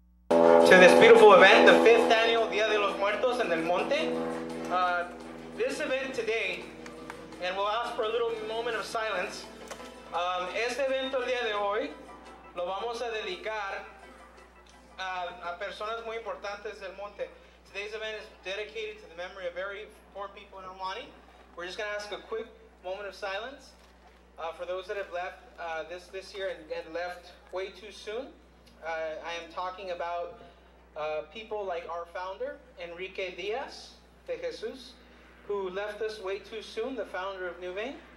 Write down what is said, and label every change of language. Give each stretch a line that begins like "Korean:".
English: To this beautiful event, the 5th annual Dia de los Muertos en el Monte. This event today, and we'll ask for a little moment of silence.
Spanish: Este evento el día de hoy lo vamos a dedicar a personas muy importantes del Monte.
English: Today's event is dedicated to the memory of very important people in El Monte. We're just going to ask a quick moment of silence for those that have left this year and left way too soon. I am talking about people like our founder, Enrique Diaz de Jesus, who left us way too soon, the founder of Nuvain.